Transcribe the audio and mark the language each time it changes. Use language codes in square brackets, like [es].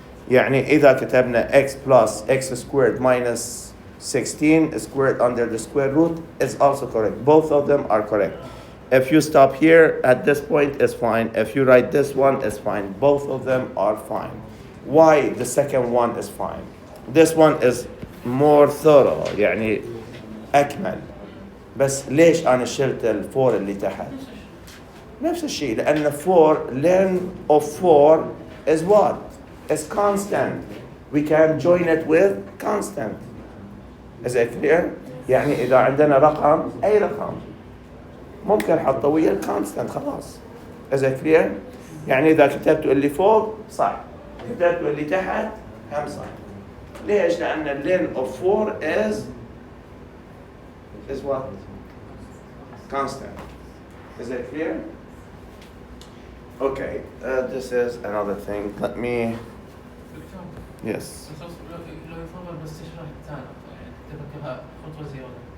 [ar] يعني اذا كتبنا [en] x plus x squared minus 16 squared under the square root is also correct. Both of them are correct. If you stop here at this point, it's fine. If you write this one, it's fine. Both of them are fine. Why the second one is fine? This one is more thorough. [ar] يعني أكمل. بس ليش أنا شلت الفور اللي تحت؟ نفس الشيء لأن [en] 4 ln of 4 is what? Is constant. We can join it with constant. Is it clear? [ar] يعني إذا عندنا رقم أي رقم ممكن نحطه ويا الكونستانت خلاص. [en] Is it clear؟ [ar] يعني إذا كتبت اللي فوق صح، كتبت اللي تحت هم صح. ليش؟ لأن [en] ln of 4 is what? Constant. Is it clear? Okay, this is another thing. Let me. Yes. [ar] لو يفضل بس تشرح الثاني يعني تذكرها خطوة زيادة.